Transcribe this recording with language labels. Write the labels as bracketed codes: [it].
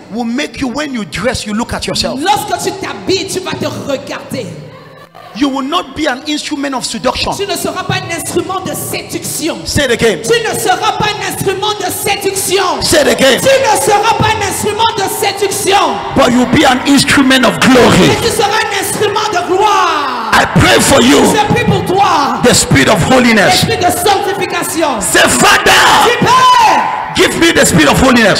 [en] will make you, when you dress, you look at yourself. [fr] lorsque tu t'habilles, tu vas te regarder. [en] You will not be an instrument of seduction. [fr] Tu ne seras pas un instrument de séduction. [en] Say it again. [fr] Tu ne seras pas un instrument de séduction. [en] Say it again. [fr] Tu ne seras pas un instrument de séduction. [en] But you'll be an instrument of glory. [fr] Mais tu seras un instrument de gloire. [en] I pray for you. [fr] Je prie pour toi. [en] The spirit of holiness. [fr] L'esprit de sanctification. [en] Say, Father, [fr] Dis, Père, [en] give me the spirit of holiness.